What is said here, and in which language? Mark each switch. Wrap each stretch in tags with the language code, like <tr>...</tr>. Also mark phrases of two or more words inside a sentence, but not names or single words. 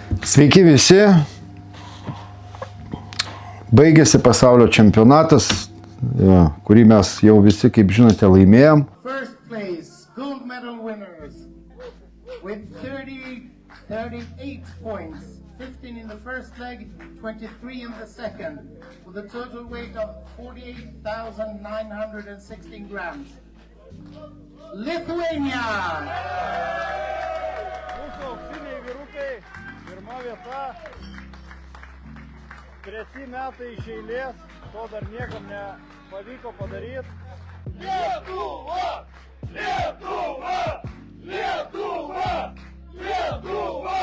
<lt>Sveiki visi. Baigėsi pasaulio čempionatas, kurį mes jau visi, kaip žinote, laimėjom.</lt> <en>First place, gold medal winners with 38 points, 15 in the first leg, 23 in the second, with a total weight of 48,916 grams. Lithuania!</en> <lt>Mūsų auksiniai vyrukai, pirma vieta, 3 metai iš eilės, to dar niekam nepavyko padaryti. Lietuva! Lietuva! Lietuva! Lietuva!</lt>